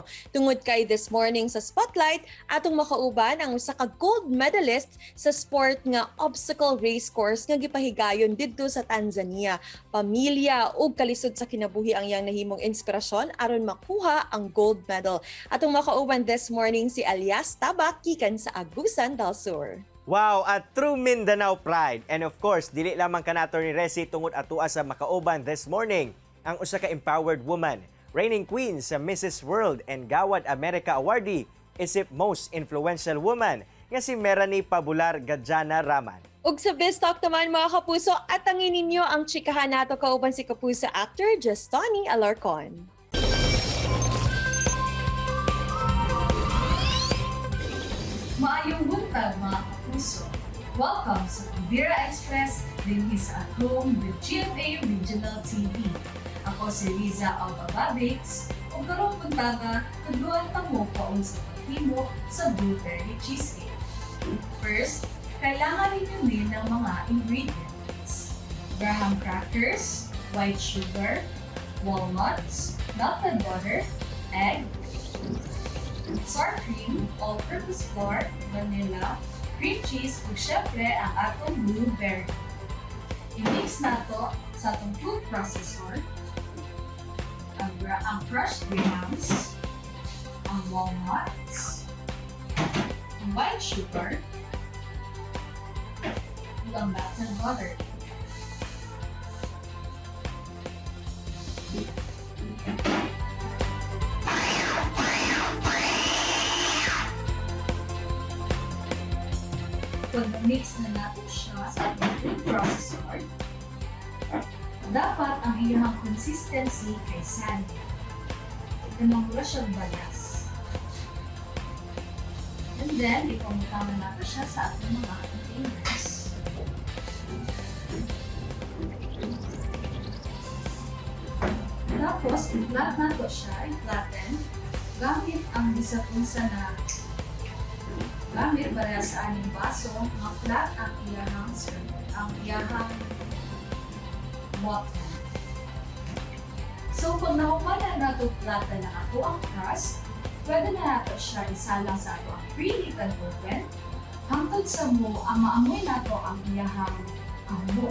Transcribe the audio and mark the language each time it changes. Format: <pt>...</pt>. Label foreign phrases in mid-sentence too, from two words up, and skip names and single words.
<ceb>Tungod kay</ceb> <en>this morning</en> <ceb>sa Spotlight atong makauban ang usa ka gold medalist sa sport nga</ceb> <en>obstacle race course</en> <ceb>nga gipahigayon didto sa Tanzania. Pamilya ug kalisod sa kinabuhi ang iyang nahimong inspirasyon aron makuha ang gold medal. Atong makauban</ceb> <en>this morning</en> <ceb>si Elias Tabak gikan sa Agusan del Sur.</ceb> <en>Wow, at true Mindanao pride. And of course,</en> <ceb>dili lamang ka Attorney Resi tungod atua sa makauban</ceb> <en>this morning</en> <ceb>ang usa ka</ceb> <en>empowered woman, reigning queen</en> <ceb>sa Mrs.</ceb> <en>World and Gawad America awardee,</en> <ceb>isip</ceb> <en>most influential woman</en> <ceb>nga si Meranie Pabular Gadjana Raman. Ug sa Biz Talk naman mga kapuso, atangin ninyo ang chikahan nato kauban si kapuso actor Justoni Alarcon. Maayong buntag mga kapuso. Welcome sa Pabira Express dinhi sa At Home with GMA Regional TV. Ako si Riza Albababix ug karong buntaga tudluan ta mo paun sa paghimo sa</ceb> <en>blueberry cheesecake. First,</en> <tl>kailangan ninyo din ng mga ingredients.</tl> <en>Graham crackers, white sugar, walnuts, melted butter, egg, sour cream, all-purpose flour, vanilla, cream cheese,</en> <ceb>ug syempre ang atong blueberry. I-mix nato sa atong</ceb> <en>food processor</en> <ceb>ang</ceb> <en>crushed grahams,</en> <ceb>ang walnuts, ang</ceb> <en>white sugar,</en> <ceb>ang</ceb> <en>melted butter.</en> <tl>Pag na-mix na natin siya sa ating</tl> <en>food processor,</en> <tl>dapat ang iyong consistency kay sandy.</tl> <ceb>Namamura siyang balas.</ceb> <en>And then,</en> <tl>ipamutama natin siya sa ating mga containers. Tapos,</tl> <ceb>i-flat nato siya, i-flatten, gamit ang bisapunsa na gamit para sa aning baso, ma-flat ang iyahang bottom. So, pag nakuha na nato flatten na ato ang crust, pwede na nato siya isalang sa ato ang</ceb> <en>preheated oven,</en> <ceb>hangtod sa mo, ang maamoy nato ang iyahang amo.</ceb>